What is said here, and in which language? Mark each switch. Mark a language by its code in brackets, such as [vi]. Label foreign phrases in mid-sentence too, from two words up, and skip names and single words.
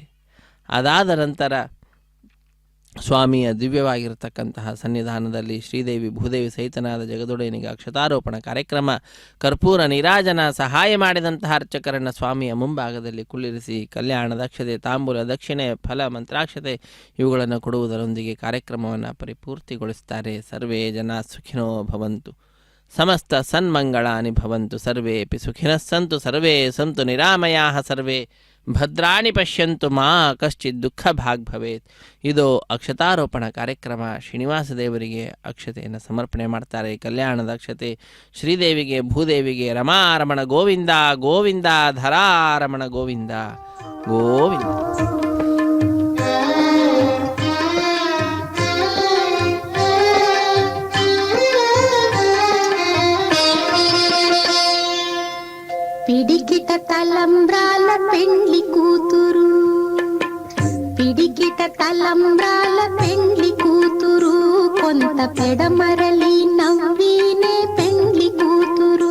[kn] ಅದಾದ ನಂತರ ಸ್ವಾಮಿಯ ದಿವ್ಯವಾಗಿರತಕ್ಕಂತಹ ಸನ್ನಿಧಾನದಲ್ಲಿ ಶ್ರೀದೇವಿ ಭೂದೇವಿ ಸಹಿತನಾದ ಜಗದೊಡೆಯನಿಗೆ ಅಕ್ಷತಾರೋಪಣ ಕಾರ್ಯಕ್ರಮ, ಕರ್ಪೂರ ನೀರಾಜನ ಸಹಾಯ ಮಾಡಿದಂತಹ ಅರ್ಚಕರನ್ನು ಸ್ವಾಮಿಯ ಮುಂಭಾಗದಲ್ಲಿ ಕುಳ್ಳಿರಿಸಿ ಕಲ್ಯಾಣ ದಕ್ಷತೆ, ತಾಂಬೂಲ ದಕ್ಷಿಣೆ, ಫಲ, ಮಂತ್ರಾಕ್ಷತೆ ಇವುಗಳನ್ನು ಕೊಡುವುದರೊಂದಿಗೆ ಕಾರ್ಯಕ್ರಮವನ್ನು ಪರಿಪೂರ್ತಿಗೊಳಿಸುತ್ತಾರೆ. [sa] ಸರ್ವೇ ಜನ ಸುಖಿನೋ ಭವಂತು, ಸಮಸ್ತ ಸನ್ಮಂಗಳಾನಿ ಭವಂತು, ಸರ್ವೇಪಿ ಸುಖಿನಃ ಸಂತು, ಸರ್ವೇ ಸಂತು ನಿರಾಮಯಾಃ, ಸರ್ವೇ ಭದ್ರಾಣಿ ಪಶ್ಯಂತು ಮಾ ಕಶ್ಚಿತ್ ದುಃಖ ಭಾಗ್ ಭವೇತ್. [kn] ಇದು ಅಕ್ಷತಾರೋಪಣ ಕಾರ್ಯಕ್ರಮ. ಶ್ರೀನಿವಾಸ ದೇವರಿಗೆ ಅಕ್ಷತೆಯನ್ನು ಸಮರ್ಪಣೆ ಮಾಡ್ತಾರೆ. ಕಲ್ಯಾಣದ ಅಕ್ಷತೆ ಶ್ರೀದೇವಿಗೆ, ಭೂದೇವಿಗೆ [sa] ರಮಾರಮಣ ಗೋವಿಂದ ಗೋವಿಂದ, ಧರಾರಮಣ ಗೋವಿಂದ ಗೋವಿಂದ. [te] పిడికిట తలంబ్రాల పెండ్లి కూతురు, పిడికిట తలంబ్రాల పెండ్లి కూతురు, కొంత పెడమరలి నవ్వినే పెండ్లి కూతురు.